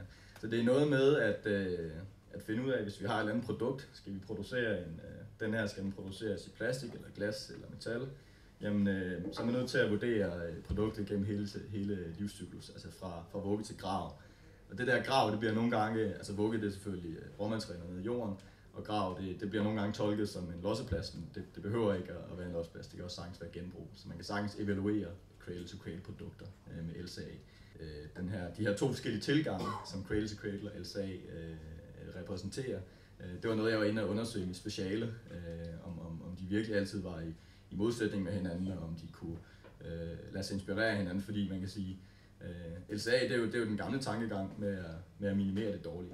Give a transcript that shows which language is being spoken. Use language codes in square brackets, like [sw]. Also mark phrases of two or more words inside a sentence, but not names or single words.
[da] Så det er noget med at finde ud af, hvis vi har et eller andet produkt, skal vi producere den her skal den produceres i plastik eller glas eller metal, jamen så er man nødt til at vurdere produktet gennem hele livscyklus, altså fra vugge til grav. Og det der grav, det bliver nogle gange, altså vugge det er selvfølgelig råmaterialer nede i jorden, og grav det bliver nogle gange tolket som en losseplads, men det behøver ikke at være en losseplads, det kan også sagtens være genbrug. Så man kan sagtens evaluere [en] cradle-to-cradle [da] produkter med LCA. De her to forskellige tilgange, som [en] cradle-to-cradle [da] og LCA repræsenterer, det var noget, jeg var inde og undersøge i speciale, om de virkelig altid var i modsætning med hinanden, og om de kunne lade sig inspirere hinanden, fordi man kan sige, LCA det er jo den gamle tankegang med at minimere det dårlige.